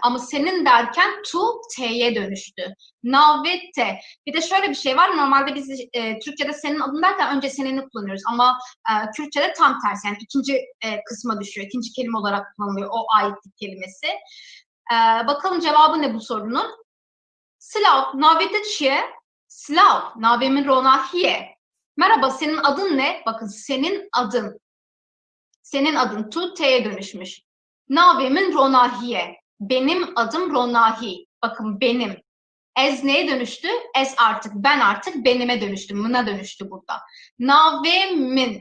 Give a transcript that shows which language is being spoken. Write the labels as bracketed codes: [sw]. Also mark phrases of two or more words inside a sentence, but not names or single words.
[tr] Ama senin derken tu t'ye dönüştü. Navete. Bir de şöyle bir şey var. Normalde biz Türkçe'de senin adın derken önce seneni kullanıyoruz. Ama Kürtçe'de tam tersi. Yani ikinci kısma düşüyor. İkinci kelime olarak kullanılıyor o aitlik kelimesi. Bakalım cevabı ne bu sorunun? [ku] Slav, navete çiye. Slav, navemin ronahiye. [tr] Merhaba, senin adın ne? Bakın, senin adın. Senin adın tu t'ye dönüşmüş. [ku] Navemin ronahiye. [tr] Benim adım Ronahi. Bakın, benim. Ez neye dönüştü? Ez artık, ben artık benime dönüştü. Mına dönüştü burada. Navemin.